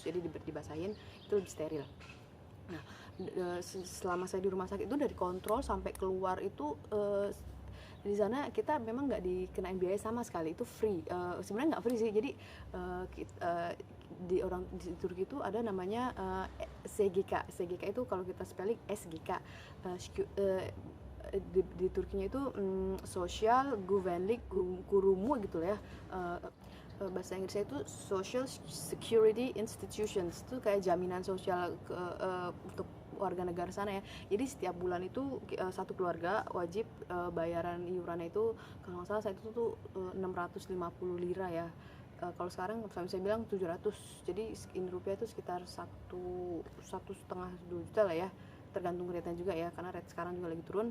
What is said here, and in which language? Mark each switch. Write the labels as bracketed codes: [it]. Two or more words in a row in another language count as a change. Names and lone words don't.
[id] Jadi dibasahin itu lebih steril. Nah selama saya di rumah sakit itu dari kontrol sampai keluar itu di sana kita memang nggak dikenain biaya sama sekali, itu free. Sebenarnya nggak free sih, jadi di Turki itu ada namanya SGK itu kalau kita spelling SGK, di Turkinya itu social güvenlik kurumu gitu ya. Bahasa Inggrisnya itu [en] social security institutions, [id] itu kayak jaminan sosial untuk warga negara sana ya. Jadi setiap bulan itu satu keluarga wajib bayaran iurannya itu kalau nggak salah saat itu tuh 650 lira ya. Kalau sekarang saya bilang 700, jadi in rupiah itu sekitar 1,5-2 juta lah ya, tergantung rate-nya juga ya, karena rate sekarang juga lagi turun.